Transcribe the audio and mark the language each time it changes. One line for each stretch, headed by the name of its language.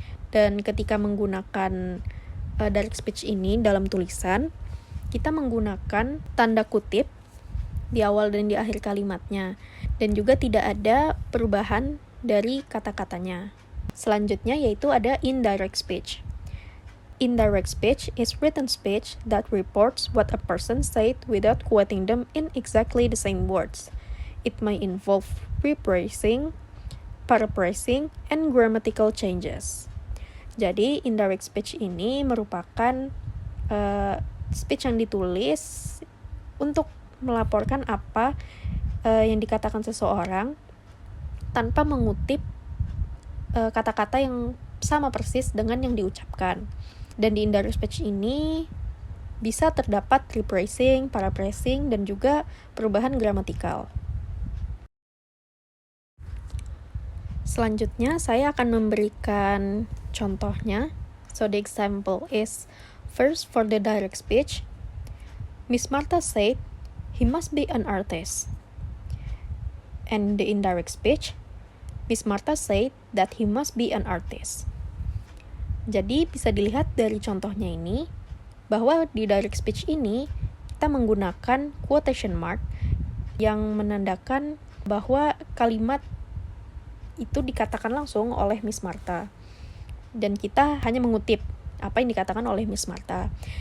Indonesian: Dan ketika menggunakan direct speech ini dalam tulisan, kita menggunakan tanda kutip di awal dan di akhir kalimatnya, dan juga tidak ada perubahan dari kata-katanya. Selanjutnya yaitu ada indirect speech.
English: Indirect speech is written speech that reports what a person said without quoting them in exactly the same words. It may involve rephrasing, paraphrasing, and grammatical changes.
Indonesian: Jadi, indirect speech ini merupakan speech yang ditulis untuk melaporkan apa yang dikatakan seseorang tanpa mengutip kata-kata yang sama persis dengan yang diucapkan. Dan di indirect speech ini bisa terdapat rephrasing, paraphrasing, dan juga perubahan gramatikal. Selanjutnya, saya akan memberikan contohnya.
English: So, the example is, first for the direct speech, Miss Martha said, he must be an artist. And the indirect speech, Miss Martha said that he must be an artist.
Indonesian: Jadi bisa dilihat dari contohnya ini, bahwa di direct speech ini kita menggunakan quotation mark yang menandakan bahwa kalimat itu dikatakan langsung oleh Miss Martha. Dan kita hanya mengutip apa yang dikatakan oleh Miss Martha.